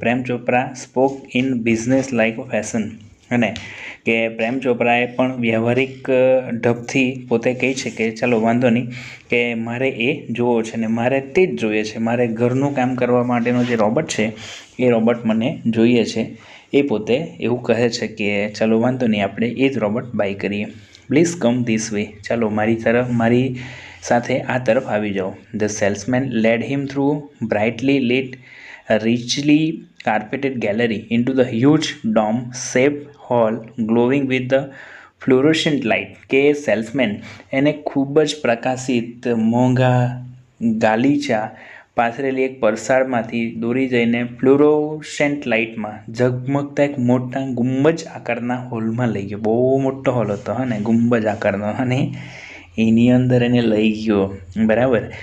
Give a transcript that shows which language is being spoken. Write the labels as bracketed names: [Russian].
[Gujarati] Prem Chopra [English] spoke in business like fashion, [Gujarati] અને કે પ્રેમ ચોપરાએ પણ વ્યવહારિક ઢબથી પોતે કહે છે કે ચાલો વાંધો નહીં, કે મારે એ જોવો છે ને મારે તે જ જોઈએ છે, મારે ઘરનું કામ કરવા માટેનો જે રોબોટ છે એ રોબોટ મને જોઈએ છે. એ પોતે એવું કહે છે કે ચાલો વાંધો નહીં, આપણે એ જ રોબોટ બાય કરીએ. [English] please come this way, [Gujarati] ચાલો મારી સાથે આ તરફ આવી જાઓ. [English] The salesman led him through brightly lit richly carpeted gallery into the huge dome-shaped hall glowing with the fluorescent light. [Gujarati] કે સેલ્સમેન એને ખૂબ જ પ્રકાશિત મોંઘા ગાલીચા પાથરેલી એક પરસાળમાંથી દોરી જઈને ફ્લુરોસેન્ટ લાઇટમાં ઝગમગતા એક મોટા ગુંબજ આકારના હોલમાં લઈ ગયો. બહુ મોટો હોલ હતો ને, ગુંબજ આકારનો, અને એની અંદર એને લઈ ગયો, બરાબર.